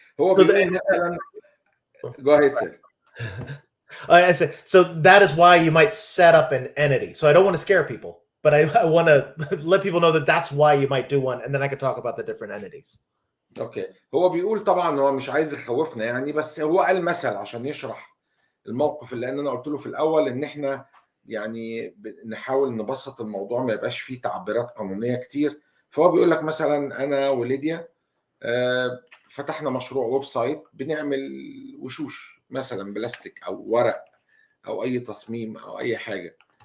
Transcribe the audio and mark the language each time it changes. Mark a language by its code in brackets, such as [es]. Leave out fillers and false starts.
[ar] هو بيقول مثلا [en] go ahead, sir. I said, so that is why you might set up an entity. So I don't want to scare people, but I want to let people know that that's why you might do one, and then I can talk about the different entities. [ar] اوكي. هو بيقول طبعا هو مش عايز يخوفنا يعني، بس هو قال مثل عشان يشرح الموقف اللي انا قلت له في الاول ان احنا يعني نحاول نبسط الموضوع ما يبقاش فيه تعبيرات قانونيه كتير. فهو بيقول لك مثلا انا وليديا فتحنا مشروع ويب سايت بنعمل وشوش مثلا بلاستيك او ورق او اي تصميم او اي حاجه.